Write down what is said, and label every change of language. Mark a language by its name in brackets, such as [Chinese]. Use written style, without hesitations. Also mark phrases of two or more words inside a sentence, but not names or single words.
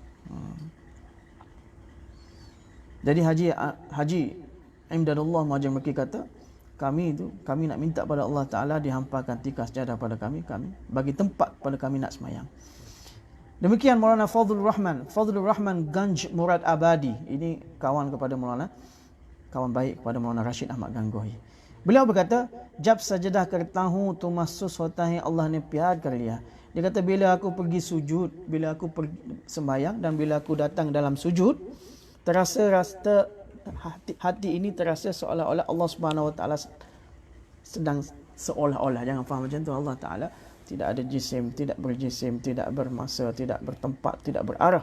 [Malay] Jadi Haji Imdadullah Muhajir Mekki kata, kami nak minta pada Allah Ta'ala dihampakan tikar sejadah pada kami bagi tempat pada kami nak semayang. Demikian Maulana Fadlur Rahman Ganj Murad Abadi. Ini kawan baik kepada Maulana Rashid Ahmad Gangohi. Beliau berkata, [Urdu] جب سجدہ کرتا ہوں تو محسوس ہوتا ہے اللہ نے پیار کر لیا. [Malay] Dia kata, bila aku pergi sujud, bila aku pergi sembahyang dan bila aku datang dalam sujud, terasa hati ini terasa seolah-olah Allah Subhanahu Wa Taala sedang, seolah-olah, jangan faham macam tu, Allah Taala tidak ada jisim, tidak berjisim, tidak bermasa, tidak bertempat, tidak berarah.